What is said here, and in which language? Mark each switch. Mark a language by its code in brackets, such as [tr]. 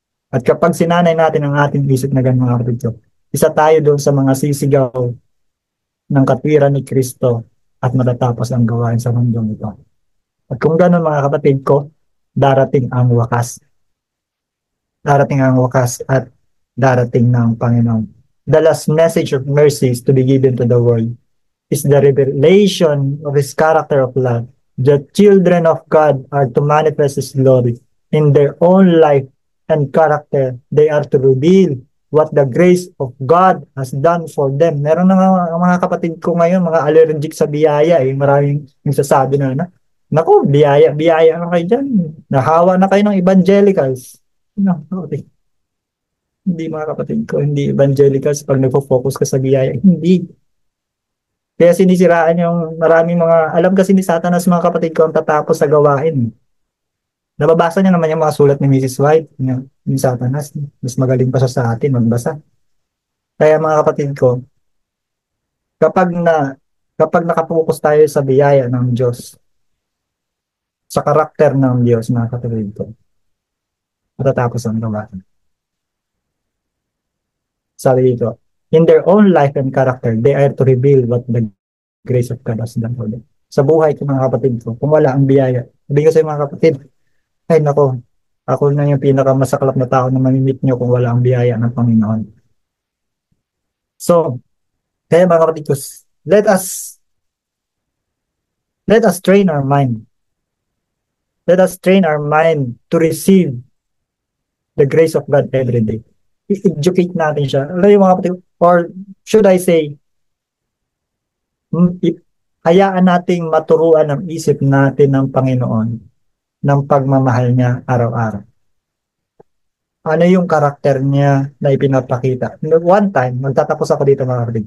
[tl] At kapag sinanay natin ang ating isip na gano'n mga kapatid ko, isa tayo doon sa mga sisigaw ng katwiran ni Kristo at matatapos ang gawain sa mundong ito. At kung gano'n mga kapatid ko, darating ang wakas. Darating ang wakas at darating ng Panginoon. [en] The last message of mercy is to be given to the world is the revelation of His character of love. The children of God are to manifest His glory in their own life and character. They are to reveal what the grace of God has done for them. [tl] Meron na mga kapatid ko ngayon, mga allergic sa biyaya. Maraming nagsasabi na, naku, biyaya na kayo dyan. Nahawa na kayo ng evangelicals. No, okay. Hindi mga kapatid ko, hindi evangelicals pag nagpo-focus ka sa biyaya. Hindi. Kaya sinisiraan yung maraming mga, alam kasi ni Satanas mga kapatid ko ang tatapos sa gawain. Nababasa niya naman yung mga sulat ni Mrs. White, ni Satanas. Mas magaling pa siya sa atin magbasa. Kaya mga kapatid ko, kapag nakapokus tayo sa biyaya ng Diyos, sa karakter ng Diyos mga kapatid ko, matatapos ang gawain. Sabi dito, [en] in their own life and character, they are to reveal what the grace of God has done for them. [tl] Sa buhay ko mga kapatid ko, kung wala ang biyaya, sabi ko sa mga kapatid, ay nako, ako na yung pinakamasaklap na tao na mamimit nyo kung wala ang biyaya ng Panginoon. [en] So, [tl] kaya mga kapatid ko, [en] let us train our mind. Let us train our mind to receive the grace of God every day. [tl] I-educate natin siya. Alam yung mga kapatid, [en] or should I say, [tl] hayaan nating maturuan ang isip natin ng Panginoon ng pagmamahal niya araw-araw. Ano yung karakter niya na ipinapakita? [en] One time, [tl] magtatapos ako dito mga kapatid.